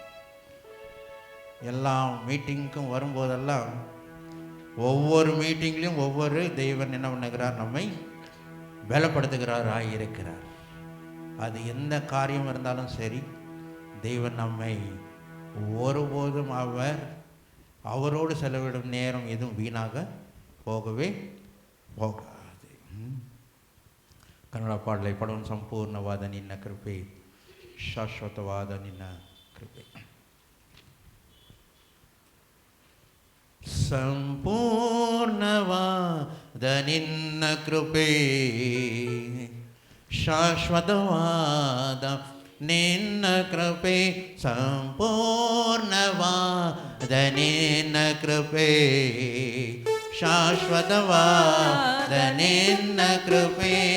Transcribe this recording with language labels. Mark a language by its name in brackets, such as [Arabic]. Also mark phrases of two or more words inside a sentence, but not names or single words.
[Tamil] எல்லா மீட்டிங்க்கும் வரும்போதெல்லாம் ஒவ்வொரு மீட்டிங்லேயும் ஒவ்வொரு தெய்வன் என்ன பண்ணுகிறார், நம்மை பலப்படுத்துகிறாராக இருக்கிறார். அது எந்த காரியம் இருந்தாலும் சரி, தெய்வன் நம்மை ஒருபோதும் அவரோடு செலவிடும் நேரம் எதுவும் வீணாக போகவே போகாது. [Kannada] ಕನ್ನಡ ಪಾಡಲೇ ಪಡೋಣ. ಸಂಪೂರ್ಣವಾದ ನಿನ್ನ ಕೃಪೆ, ಶಾಶ್ವತವಾದ ನಿನ್ನ ಕೃಪೆ. ಸಂಪೂರ್ಣವಾದ ನಿನ್ನ ಕೃಪೆ, ಶಾಶ್ವತವಾದ ನಿನ್ನ ಕೃಪೆ, ಸಂಪೂರ್ಣವಾದ ನಿನ್ನ ಕೃಪೆ, ಶಾಶ್ವತವಾದ ನಿನ್ನ ಕೃಪೆ.